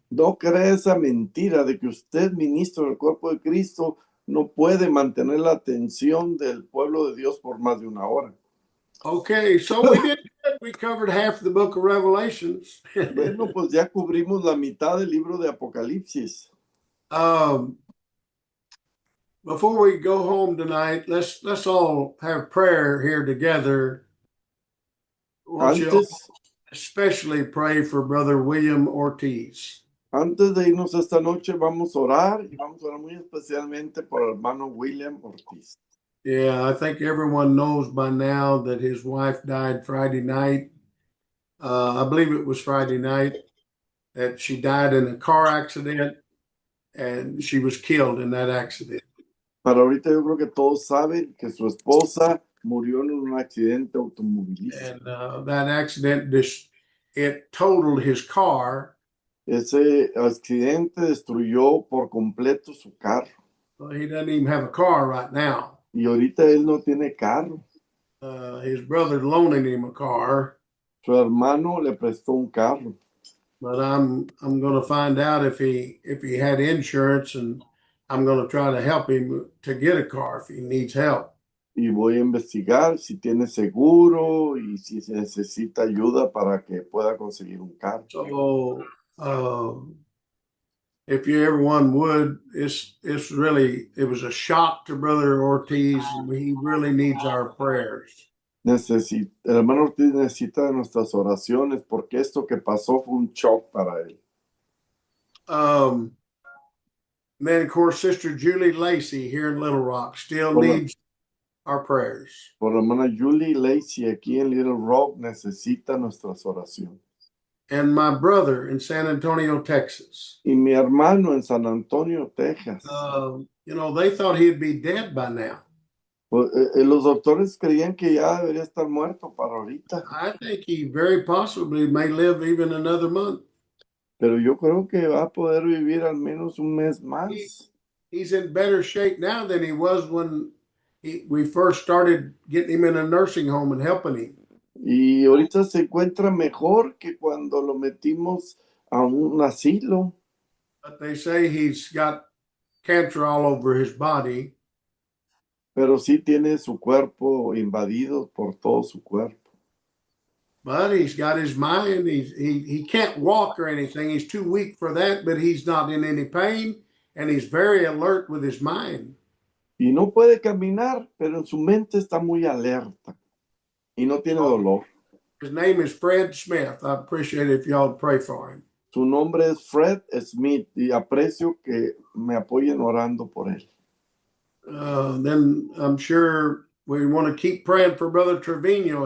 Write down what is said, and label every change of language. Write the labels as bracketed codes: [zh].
[es] No crea esa mentira de que usted, ministro del cuerpo de Cristo, no puede mantener la atención del pueblo de Dios por más de una hora. [en] Okay, so we did good. We covered half the book of Revelations. [es] Bueno, pues ya cubrimos la mitad del libro de Apocalipsis. [en] Before we go home tonight, let's all have prayer here together. I want you all [es] Antes, [en] especially pray for Brother William Ortiz. [es] antes de irnos esta noche, vamos a orar y vamos a orar muy especialmente por el hermano William Ortiz. [en] Yeah, I think everyone knows by now that his wife died Friday night. I believe it was Friday night that she died in a car accident and she was killed in that accident. [es] Para ahorita yo creo que todos saben que su esposa murió en un accidente automovilístico. [en] And that accident, it totaled his car. [es] Ese accidente destruyó por completo su carro. [en] Well, he doesn't even have a car right now. [es] Y ahorita él no tiene carro. [en] His brother loaning him a car, [es] Su hermano le prestó un carro. [en] but I'm going to find out if he had insurance, and I'm going to try to help him to get a car if he needs help. [es] Y voy a investigar si tiene seguro y si se necesita ayuda para que pueda conseguir un carro. [en] So, if you everyone would, it was a shock to Brother Ortiz, and he really needs our prayers. [es] El hermano Ortiz necesita de nuestras oraciones porque esto que pasó fue un shock para él. [en] Then, of course, Sister Julie Lacey here in Little Rock still needs our prayers. [es] Por la hermana Julie Lacey aquí en Little Rock necesita nuestras oraciones. [en] And my brother in San Antonio, Texas. [es] Y mi hermano en San Antonio, Texas. [en] They thought he'd be dead by now. [es] Pues, los doctores creían que ya debería estar muerto para ahorita. [en] I think he very possibly may live even another month. [es] Pero yo creo que va a poder vivir al menos un mes más. [en] He's in better shape now than he was when we first started getting him in a nursing home and helping him. [es] Y ahorita se encuentra mejor que cuando lo metimos a un asilo. [en] But they say he's got cancer all over his body. [es] Pero sí tiene su cuerpo invadido por todo su cuerpo. [en] But he's got his mind. He can't walk or anything. He's too weak for that, but he's not in any pain, and he's very alert with his mind. [es] Y no puede caminar, pero en su mente está muy alerta. Y no tiene dolor. [en] His name is Fred Smith. I appreciate it if y'all pray for him. [es] Su nombre es Fred Smith y aprecio que me apoyen orando por él. [en] Then I'm sure we want to keep praying for Brother Trevino.